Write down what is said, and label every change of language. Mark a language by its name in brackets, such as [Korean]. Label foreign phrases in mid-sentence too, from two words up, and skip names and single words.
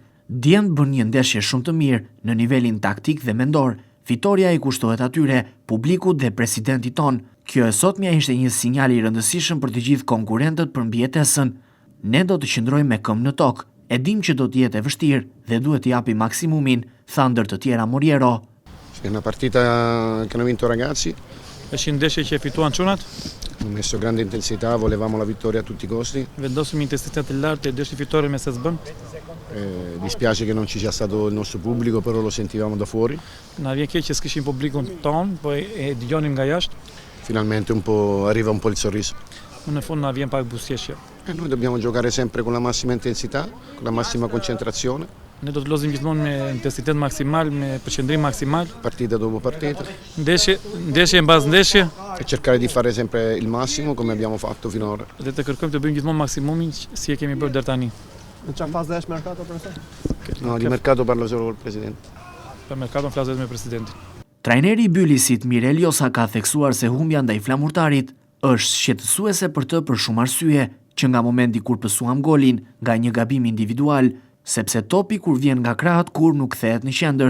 [Albanian] Djemtë bën një ndeshje shumë të mirë në nivelin taktik dhe mendor. Fitoria i kushtohet atyre, publikut dhe presidentit ton. Kjo e sotmja ishte një sinjal i rëndësishëm për të gjithë konkurrentët për mbijetesën. Ne do të qëndrojmë me këmbë në tokë. E dim që do të jetë e vështirë dhe duhet të japim maksimumin, tha ndër të tjera Moriero. [Italian] È una partita che hanno vinto ragazzi. [Albanian] Është një ndeshje që e fituan çunat. [Italian] Hanno messo grande intensità, volevamo la vittoria a tutti i costi. [Albanian] Vendosëm intensitet të lartë e dëshim fitore me se s'bën. [Italian] Dispiace che non ci sia stato il nostro pubblico, però lo sentivamo da fuori. [Albanian] Na vjen keq që s'kishim publikun ton, po e dëgjonim nga jashtë. [Italian] Finalmente arriva un po' il sorriso. [Albanian] Në fund na vjen pak buzëqeshje. [Italian] Noi dobbiamo giocare sempre con la massima intensità, con la massima concentrazione. [Albanian] Ne do të lozim gjithmonë me intensitet maksimal, me përqendrim maksimal. [Italian] Partita dopo partita. [Albanian] Ndeshje mbas ndeshje. [Italian] E cercare di fare sempre il massimo come abbiamo fatto finora. [Albanian] Dhe të kërkojmë të bëjmë gjithmonë maksimumin si e kemi bërë deri tani. Në çfarë fazë është mercato profesor? [Italian] No, di mercato parlo solo col presidente. [Albanian] Për mercaton flas vetëm me presidentin. Trajneri i Bylisit Mirel Josa ka theksuar se humbja ndaj flamurtarit është shqetësuese për të për shumë arsye, që nga momenti kur pësuam golin nga një gabim individual, sepse topi kur vjen nga krahët kur nuk kthehet në qendër.